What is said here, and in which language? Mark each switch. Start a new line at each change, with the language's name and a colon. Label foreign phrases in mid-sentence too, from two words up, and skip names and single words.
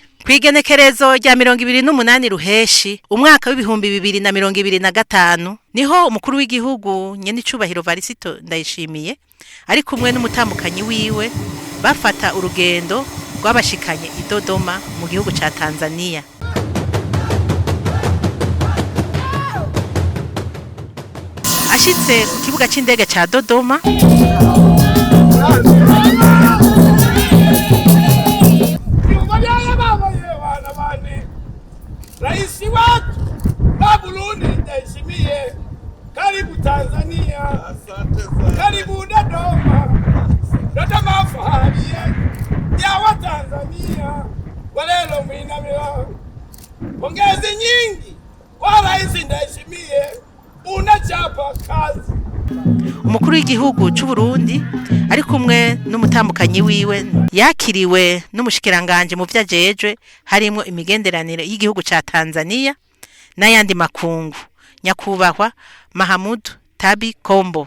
Rundi: Kwigenekerezo rya 28 ruheshi umwaka w'ibihumbi 2025 niho umukuru w'igihugu nyene icubahiro Varisito Ndayishimiye ari kumwe n'umutambukanyi wiwe bafata urugendo rw'abashikanye i Dodoma mu gihugu ca Tanzania. Ashitse ku kibuga c'indege ca Dodoma,
Swahili: Raisi wetu wa Burundi Ndayishimiye, karibu Tanzania. Asante sana. Karibu Dodoma. Dodoma fahari ya wa Tanzania. Walelo mwinamila. Pongezi nyingi kwa Raisi Ndayishimiye, unachapa kazi.
Rundi: Umukuru w'igihugu c'u Burundi ari kumwe n'umutambukanyi wiwe yakiriwe n'umushikiranganje mu vyajejwe harimo imigenderanire y'igihugu ca Tanzania n'ayandi makungu, nyakubahwa Mahamud Tabi Kombo.